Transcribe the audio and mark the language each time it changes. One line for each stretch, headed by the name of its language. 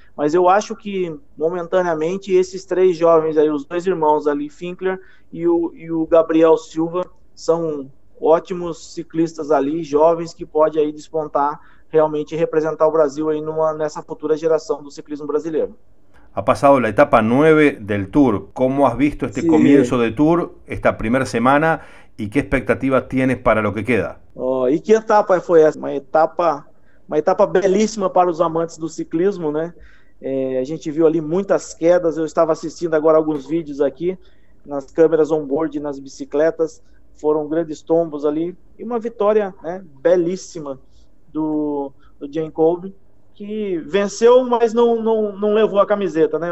Portuguese: Mas eu acho que, momentaneamente, esses três jovens aí, os dois irmãos ali, Finkler e o Gabriel Silva, são ótimos ciclistas ali, jovens, que pode aí despontar realmente representar o Brasil aí nessa futura geração do ciclismo brasileiro.
Spanish: Ha pasado la etapa 9 del Tour. ¿Cómo has visto este comienzo de Tour, esta primera semana, y qué expectativas tienes para lo que queda? Oh, y qué etapa fue esa? Una etapa belísima para los amantes del ciclismo, ¿no?
Portuguese: A gente viu ali muitas quedas. Eu estava assistindo agora alguns vídeos aqui nas câmeras on-board, nas bicicletas. Foram grandes tombos ali, e uma vitória, né, belíssima do Jan Koby, que venceu, mas não levou a camiseta, né?